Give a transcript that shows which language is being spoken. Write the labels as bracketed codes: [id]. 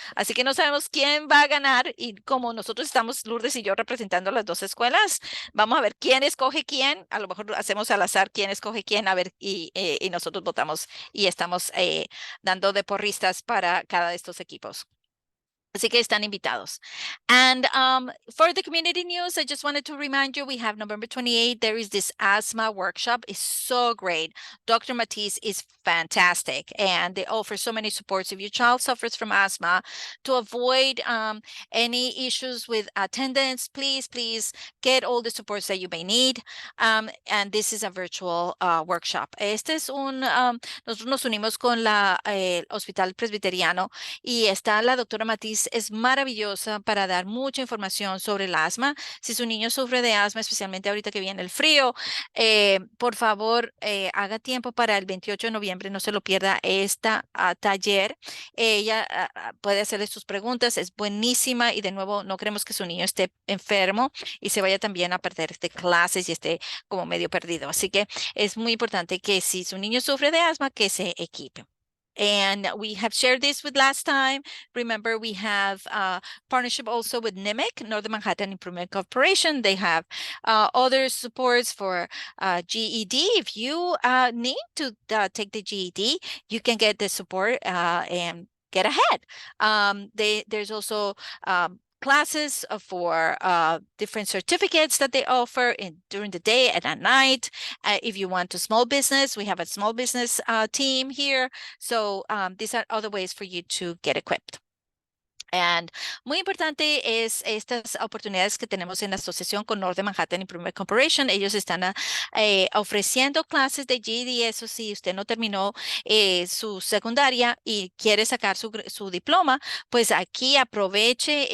[es] Así que no sabemos quién va a ganar, y como nosotros estamos, Lourdes y yo, representando las dos escuelas, vamos a ver quién escoge quién. A lo mejor hacemos al azar quién escoge quién, a ver, y nosotros votamos y estamos dando de porristas para cada de estos equipos. Así que están invitados. [en] And for the community news, I just wanted to remind you, we have November 28th. There is this asthma workshop. It's so great. Dr. Matisse is fantastic, and they offer so many supports. If your child suffers from asthma, to avoid any issues with attendance, please get all the supports that you may need. And this is a virtual workshop. [es] Nosotros nos unimos con el Hospital Presbiteriano, y está la doctora Matisse. Es maravillosa para dar mucha información sobre el asma. Si su niño sufre de asma, especialmente ahorita que viene el frío, por favor, haga tiempo para el 28 de noviembre. No se lo pierda esta taller. Ella puede hacerle sus preguntas. Es buenísima, y de nuevo, no queremos que su niño esté enfermo y se vaya también a perder clases y esté como medio perdido. Así que es muy importante que si su niño sufre de asma, que se equipe. [en] And we have shared this with last time. Remember, we have partnership also with NIMIC, Northern Manhattan Improvement Corporation. They have other supports for GED. If you need to take the GED, you can get the support and get ahead. There's also classes for different certificates that they offer during the day and at night. If you want a small business, we have a small business team here. So these are other ways for you to get equipped. [es] And muy importante es estas oportunidades que tenemos en la asociación con Northern Manhattan Improvement Corporation. Ellos están ofreciendo clases de GED. Eso sí, usted no terminó su secundaria y quiere sacar su diploma, pues aquí aproveche.